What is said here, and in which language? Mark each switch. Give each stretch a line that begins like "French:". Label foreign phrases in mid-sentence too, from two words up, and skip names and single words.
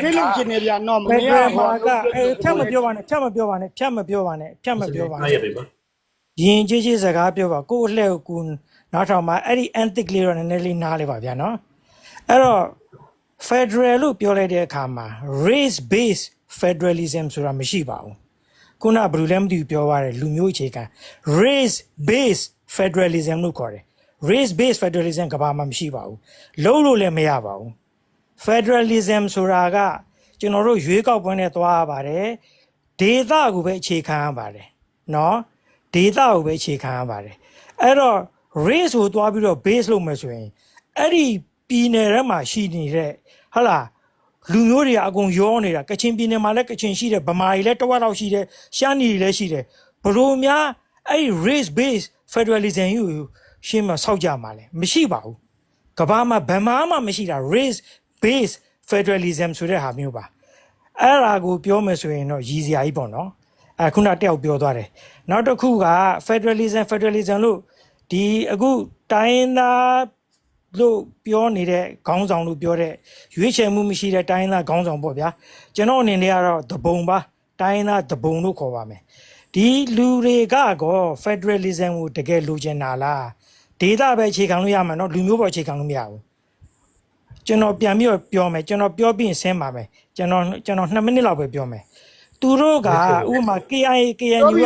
Burmese: ကိလို့ရှင်နေဗျာနော်မ ဖက် င်း ဒ က ရယ် ဟို မှာကဖြတ်မပြောပါနဲ့ဖြတ်မပြောပါနဲ့ဖြတ်မပြောပါနဲ့ဖြတ်မပြောပါ အား နဲ့ ရတယ်ပါ ရင်ကြီးကြီးစကားပြောပါကိုယ့်အလှည့်ကိုနောက်ထောင်မှာအဲ့ဒီ antic လေးတော့နည်းနည်းလေးနားလေးပါဗျာနော်အဲ့တော့ federal လို့ပြောလိုက်တဲ့အခါမှာ
English: race based federalism
Burmese: ဆိုတာမရှိပါဘူးခုနဘယ်လိုလဲမသိဘူးပြောရတယ်လူမျိုးအခြေခံ
English: race based federalism
Burmese: လို့ခေါ်တယ်
English: race based federalism
Burmese: ကဘာမှမရှိပါဘူးလုံးလို့လည်းမရပါဘူး federalism ဆိုတာ ကကျွန်တော်တို့ရွေးကောက်ပွဲနဲ့သွားရပါတယ်ဒေသကိုပဲအခြေခံရပါတယ်နော်ဒေသကိုပဲအခြေခံရပါတယ်အဲ့တော့ race ကိုသွားပြီးတော့ base လုပ်မယ်ဆိုရင်အဲ့ဒီပြည်နယ်ထဲမှာရှိနေတဲ့ဟုတ်လားလူမျိုးတွေကအကုန်ရောနေတာ ကချင်ပြည်နယ်မှာလည်းကချင်ရှိတယ်ဗမာတွေလည်းတဝက်လောက်ရှိတယ်ရှမ်းပြည်တွေလည်းရှိတယ်ဘလို့များအဲ့ဒီ
English: race based federalism
Burmese: ကိုရှင်းမဆောက်ကြမှာလဲမရှိပါဘူးကမ္ဘာမှာဘယ်မှာ မှမရှိတာ
English: race based federalism
Burmese: ဆိုတဲ့ဟာမျိုးပါအဲ့ဒါကိုပြောမယ်ဆိုရင်တော့ရည်စရာကြီးပေါ့နော်ခုနတယောက်ပြောသွားတယ်နောက် တစ်ခုက federalism လို့ဒီအခုတိုင်းသားလို့ပြောနေတဲ့ခေါင်းဆောင်လို့ပြောတဲ့ရွေးချယ်မှုမရှိတဲ့တိုင်းသားခေါင်းဆောင်ပေါ့ဗျာကျွန်တော်အနေနဲ့ကတော့သဘုံပါတိုင်းသားသဘုံလို့ခေါ်ပါမယ်ဒီလူတွေကကော federalism ကိုတကယ်လိုချင်တာလားဒေသပဲအခြေခံလို့ရမှာနော်လူမျိုးပေါ်အခြေခံလို့မရဘူးကျွန်တော်ပြန်ပြီးတော့ပြောမယ်ကျွန်တော်ပြောပြီးရင်ဆင်းပါမယ်ကျွန်တော်2မိနစ်လောက်ပဲပြောမယ်သူတို့ကဥပမာ KIA KNU က